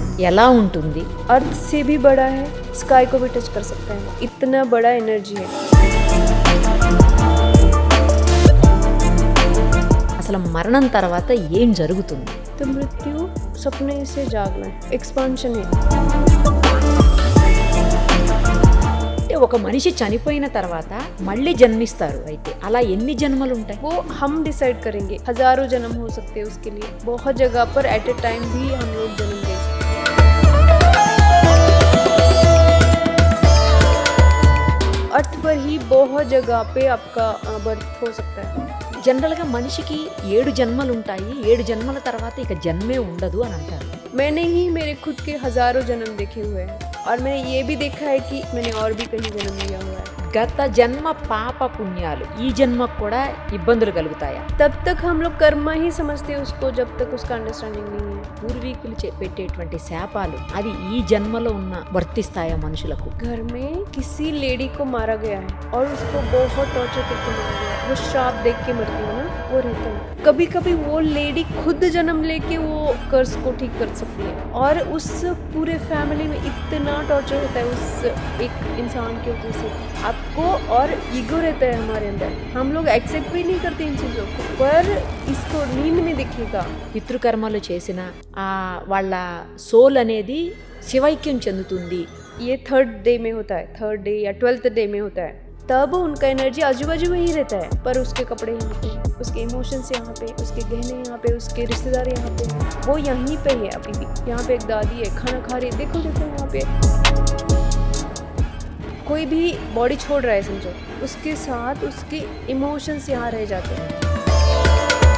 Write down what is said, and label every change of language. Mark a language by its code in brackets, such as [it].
[te] ఎలా ఉంటుంది? [hi] अर्थ से भी बड़ा है, स्काई को भी टच कर सकता है, इतना बड़ा एनर्जी है. [te] అసలు మరణం తర్వాత ఏం జరుగుతుంది? [hi] तो मृत्यु सपने से जागना है, एक्सपांशन है. [te] అంటే ఒక మనిషి చనిపోయిన తర్వాత మళ్ళీ జన్మిస్తారు, అయితే అలా ఎన్ని జన్మలు ఉంటాయి? [hi] वो हम डिसाइड करेंगे, हजारों जन्म हो सकते हैं उसके लिए. बहुत जगह पर एट ए टाइम भी हम लोग जन्म ले सकते हैं. अर्थ पर ही बहुत जगह पे आपका बर्थ हो सकता है. [te] జనరల్గా మనిషికి 7 జన్మలు ఉంటాయి, 7 జన్మల తర్వాత ఇక జన్మే ఉండదు అని అంటారు. [hi] मैंने ही मेरे खुद के हजारों जन्म देखे हुए हैं और मैंने ये भी देखा है कि मैंने और भी कहीं जन्म लिया हुआ है. [te] గత జన్మ పాప పుణ్యాలు ఈ జన్మకు కూడా ఇబ్బందులు కలుగుతాయా? [hi] तब तक हम लोग कर्मा ही समझते हैं उसको, जब तक उसका अंडरस्टैंडिंग नहीं है. [te] పూర్వీకులు పెట్టేటువంటి శాపాలు అది ఈ జన్మలో ఉన్న వర్తిస్తాయా మనుషులకు? [hi] घर में किसी लेडी को मारा गया है और उसको बहुत टॉर्चर करके मारा गया है, वो श्राप देख के मरती है ना, वो रहता है. कभी कभी वो लेडी खुद जन्म लेके वो कर्ज को ठीक कर सकती है और उस पूरे फैमिली में इतना टॉर्चर होता है उस एक इंसान के वजह से. आपको और ईगो रहता है हमारे अंदर, हम लोग एक्सेप्ट भी नहीं करते इन चीज़ों को, पर इसको नींद में दिखेगा. [te] పితృకర్మలు చేసిన వాళ్ళ సోల్ అనేది శివైక్యం చెందుతుంది. [hi] ये 3rd डे में होता है, 3rd डे या 12th डे में होता है, तब उनका एनर्जी आजू बाजू में ही रहता है, पर उसके कपड़े यहाँ पे, उसके इमोशंस यहाँ पे, उसके गहने यहाँ पे, उसके रिश्तेदार यहाँ पे, वो यहीं पे है अभी भी. यहाँ पे एक दादी है, खाना खा रही है, देखो देखो यहाँ पे कोई भी बॉडी छोड़ रहा है समझो, उसके साथ उसके इमोशंस यहाँ रह जाते हैं.